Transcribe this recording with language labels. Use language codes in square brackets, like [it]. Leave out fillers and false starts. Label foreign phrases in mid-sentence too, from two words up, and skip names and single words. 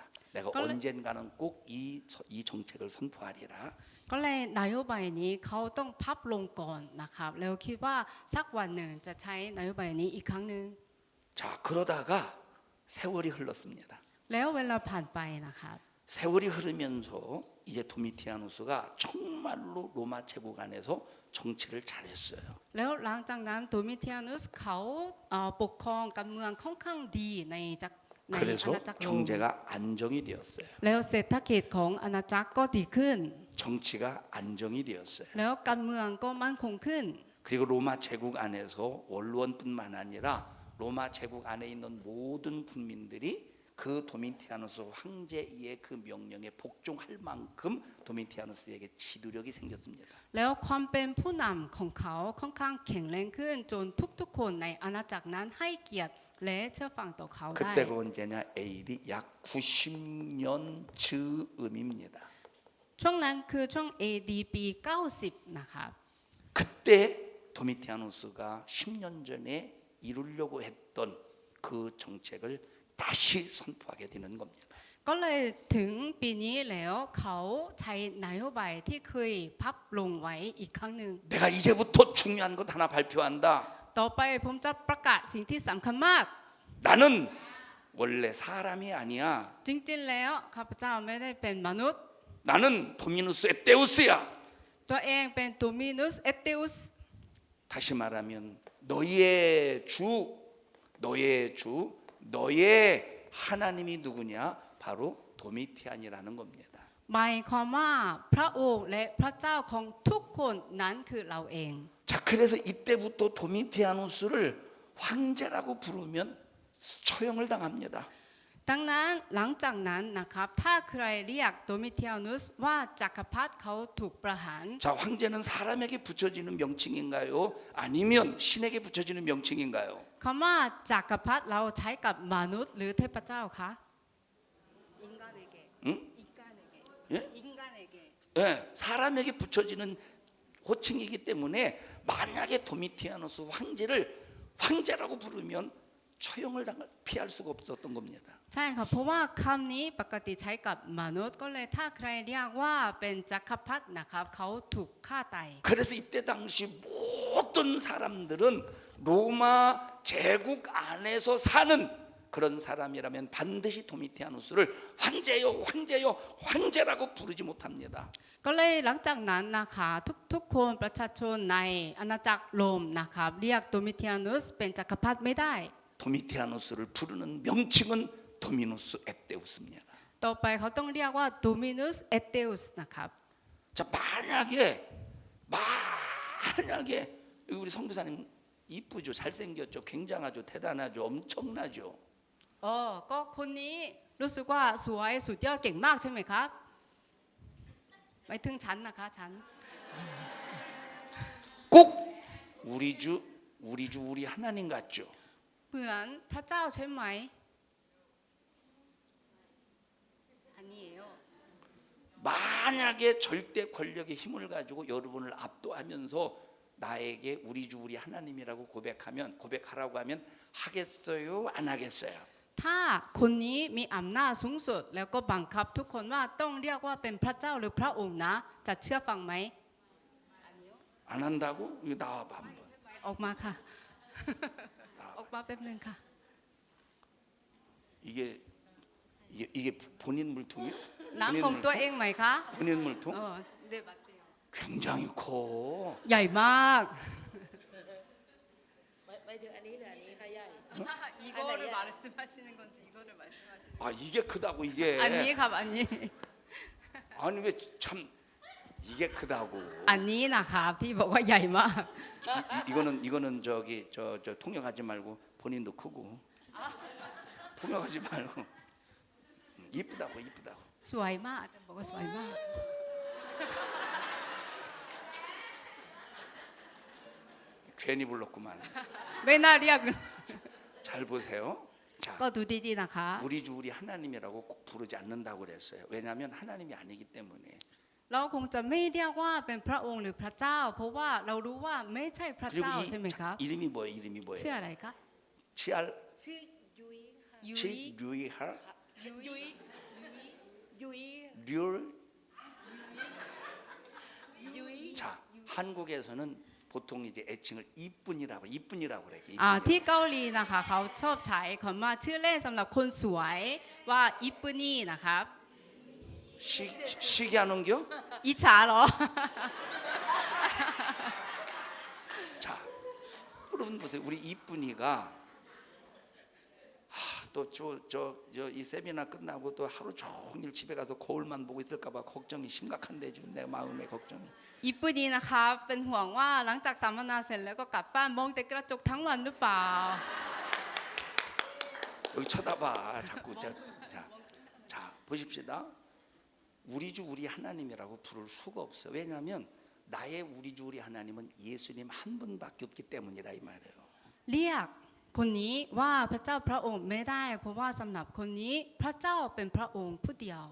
[ko] 내가 언젠가는 꼭 이 정책을 선포하리라. [th] ก็เลยนโยบายนี้เขาต้องพับลงก่อนนะครับแล้วคิดว่าสักวันหนึ่งจะใช้นโยบายนี้อีกครั้งหนึ่ง [ko] 자, 그러다가 세월이 흘렀습니다. [th] แล้วเวลาผ่านไปนะครับ [ko] 세월이 흐르면서 이제 도미티아누스가 정말로 로마 제국 안에서 정치를 잘했어요. [th] แล้วหลังจากนั้นโดมิเทียนุสเขาปกครองการเมืองค่อนข้างดีในอา [ko] 그래서 [th] ณาจักรโรม [ko] 경제가 안정이 되었어요. [th] แล้วเศรษฐกิจของอาณาจักรก็ดีขึ้น [ko] 정치가 안정이 되었어요. [th] แล้วการเมืองก็มั่นคงขึ้น [ko] 그리고 로마 제국 안에서 원로원뿐만 아니라 로마 제국 안에 있는 모든 국민들이 그 도미티아누스 황제의 그 명령에 복종할 만큼 도미티아누스에게 지도력이 생겼습니다. [th] แล้วความเป็นผู้นำของเขาค่อนข้างแข็งแรงขึ้นจนทุกๆคนในอาณาจักรนั้นให้เกียรติและเชื่อฟังต่อเขาได้ [ko] 그때가 언제냐? AD 약 90년 즈음입니다. [th] ช่วงนั้นคือช่วง AD ปี 90 นะครับ [ko] 그때 도미티아누스가 10년 전에 이루려고 했던 그 정책을 다시 선포하게 되는 겁니다. [th] ก็เลยถึงปีนี้แล้วเขาใช้นโยบายที่เคยพับลงไว้อีกครั้งหนึ่ง [ko] 내가 이제부터 중요한 것 하나 발표한다. [th] ต่อไปผมจะประกาศสิ่งที่สำคัญมาก [ko] 나는 원래 사람이 아니야. [th] จริงๆแล้วข้าพเจ้าไม่ได้เป็นมนุษย์ [ko] 나는 도미누스 에테우스야. [th] ตัวเองเป็นตูมินุสเอติอุส [ko] 다시 말하면 너의 너의 하나님이 누구냐? 바로 도미티안이라는 겁니다. [th] หมายความว่าพระองค์และพระเจ้าของทุกคนนั้นคือเราเอง [ko] 자, 그래서 이때부터 도미티아누스를 황제라고 부르면 처형을 당합니다. [th] ดังนั้นหลังจากนั้นนะครับถ้าใครเรียกโดมิเทียนุสว่าจักรพรรดิเขาถูกประหาร [ko] 자, 황제는 사람에게 붙여지는 명칭인가요? 아니면 신에게 붙여지는 명칭인가요? [th] คำว่าจักรพรรดิเราใช้กับมนุษย์หรือเทพเจ้าคะอิงกาเนเก [ko] 응? อิงกาเนเก 예? อิงกาเนเก 예, 사람에게 붙여지는 호칭이기 때문에 만약에 도미티아누스 황제라고 부르면 처형을 피할 수가 없었던 겁니다. [th] ใช่ค่ะเพราะว่าคำนี้ปกติใช้กับมนุษย์ก็เลยถ้าใครเรียกว่าเป็นจักรพรรดินะครับเขาถูกฆ่าตาย [ko] 그래서 이때 당시 모든 사람들은 로마 제국 안에서 사는 그런 사람이라면 반드시 도미티아누스를 황제라고 부르지 못합니다. [th] ก็เลยหลังจากนั้นนะคะทุกคนประชาชนในอาณาจักรโรมนะครับเรียกโดมิเทียนุสเป็นจักรพรรดิไม่ได้ [ko] 도미티아누스를 부르는 명칭은 도미누스 에테우스입니다. [th] ต่อไปเขาต้องเรียกว่าโดมินุสเอเตอุสนะครับ [ko] 자, 만약에 우리 선교사님 이쁘죠, 잘생겼죠, 굉장하죠, 대단하죠, 엄청나죠. [th] อ๋อก็คนนี้รู้สึกว่าสวยสุดยอดเก่งมากใช่ไหมครับไปถึงฉันนะคะฉัน [ko] 꼭 우리 하나님 같죠. [th] เหมือนพระเจ้าใช่ไหมอันนี้เอง [ko] 만약에 절대 권력의 힘을 가지고 여러분을 압도하면서 나에게 우리 하나님이라고 고백하라고 하면 하겠어요, 안 하겠어요? [th] ถ้าคนนี้มีอำนาจสูงสุดแล้วก็บังคับทุกคนว่าต้องเรียกว่าเป็นพระเจ้าหรือพระองค์นะจะเชื่อฟังไหม [ko] 안 한다고? 이거 나와봐 한번. [th] อออกมาค่ะ ออกมาแป๊บนึงค่ะ [ko] 이게 본인 물통이요? [th] น้ำของตัวเองไหมคะ [ko] 본인 물통? เดบัตเตียว 굉장히 커. [th] ใหญ่มาก ไปถึงอันนี้หรืออันนี้ค่ะใหญ่ [ko] 이거를 말씀하시는 건지 이거를 말씀하시는 아 이게 크다고 이게. [th] อันนี้ครับอันนี้ [ko] 아니 왜 참 이게 크다고. [th] อันนี้นะครับที่บอกว่าใหญ่มาก [ko] 이거는 저기 저 통역하지 말고 본인도 크고. 통역하지 말고. 이쁘다고. [th] สวยมากอาจารย์บอกว่าสวยมาก [ko] 괜히 불렀구만. [th] ไม่น่าเรียก [ko] 잘 보세요. 자, [th] ก็ดูดีๆนะคะ [ko] 우리 주 우리 하나님이라고 꼭 부르지 않는다고 그랬어요. 왜냐하면 하나님이 아니기 때문에. [th] เราคงจะไม่เรียกว่าเป็นพระองค์หรือพระเจ้า เพราะว่าเรารู้ว่าไม่ใช่พระ [ko] 그리고 [th] เจ้าใช่ไหมครับ [ko] 이름이 뭐예요? 이름이 [th] ชื่อ [ko] 뭐예요? [th] อะไรคะ [ko] 치알 [th] ชื่อยุ้ยค่ะ ยุ้ย [ko] 치유이할 [th] ยุ้ยยุ้ย [ko] 률. [th] ยุ้ย [ko] 자, 한국에서는 보통 이제 애칭을 이쁜이라고 그래. [th] ที่เกาหลีนะคะเขาชอบใช้คำว่าชื่อเล่นสำหรับคนสวยว่าอิปปุนี่นะครับ [ko] 시기하는겨? [th] อิจฉาเหรอ [ko] 자, 여러분 보세요. 우리 이쁜이가 이 세미나 끝나고 또 하루 종일 집에 가서 거울만 보고 있을까봐 걱정이 심각한데 지금 내 마음의 걱정이. อิปปุนี่นะครับเป็นห่วงว่าหลังจากสัมมนาเสร็จแล้วก็กลับบ้านมองแต่กระจกทั้งวันหรือเปล่า 여기 쳐다봐. 자꾸 자 보십시다. 우리 주 우리 하나님이라고 부를 수가 없어요. 왜냐하면 나의 우리 주 우리 하나님은 예수님 한 분밖에 없기 때문이라 이 말이에요. [th] เรียกคนนี้ว่าพระเจ้าพระองค์ไม่ได้ เพราะว่าสำหรับคนนี้พระเจ้าเป็นพระองค์ผู้เดียว